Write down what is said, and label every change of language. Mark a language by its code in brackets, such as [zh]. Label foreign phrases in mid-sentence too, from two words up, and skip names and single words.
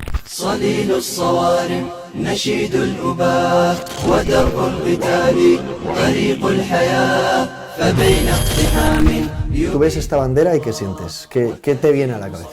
[ar] صليل الصوارم نشيد الأباء ودرب القتال طريق الحياة فبين اقتحام. [es] Tú ves esta bandera y ¿qué sientes? ¿Qué te viene a la cabeza?